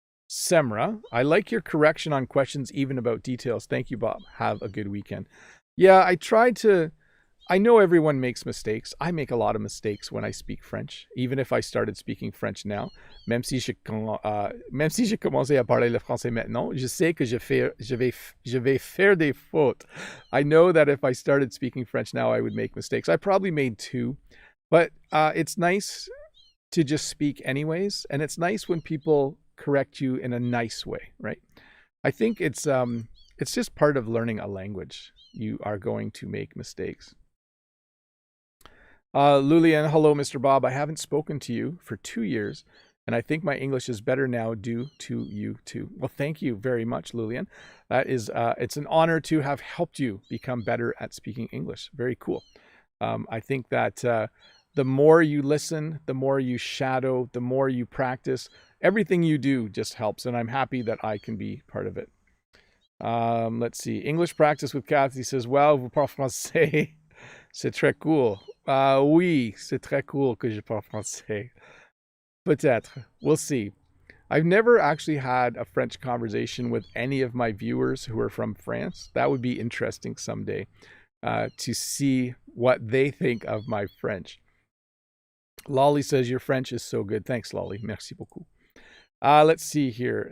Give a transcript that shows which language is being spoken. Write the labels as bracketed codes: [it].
[en] Semra, I like your correction on questions, even about details. Thank you, Bob. Have a good weekend. Yeah, I know everyone makes mistakes. I make a lot of mistakes when I speak French, even if I started speaking French now. [fr] Même si j'ai commencé à parler le français maintenant, je sais que je vais faire des fautes. [en] I know that if I started speaking French now, I would make mistakes. I probably made two, but it's nice to just speak anyways, and it's nice when people correct you in a nice way, right? I think it's just part of learning a language. You are going to make mistakes. Lulian, hello, Mr. Bob. I haven't spoken to you for 2 years, and I think my English is better now due to you too. Well, thank you very much, Lulian. That is, it's an honor to have helped you become better at speaking English. Very cool. I think that the more you listen, the more you shadow, the more you practice, everything you do just helps, and I'm happy that I can be part of it. Let's see. English practice with Kathy says, well, [fr] vous parlez français. C'est très cool. Oui, c'est très cool que je parle français. Peut-être. [en] We'll see. I've never actually had a French conversation with any of my viewers who are from France. That would be interesting someday to see what they think of my French. Lolly says, your French is so good. Thanks, Lolly. [fr] Merci beaucoup. [en] Let's see here.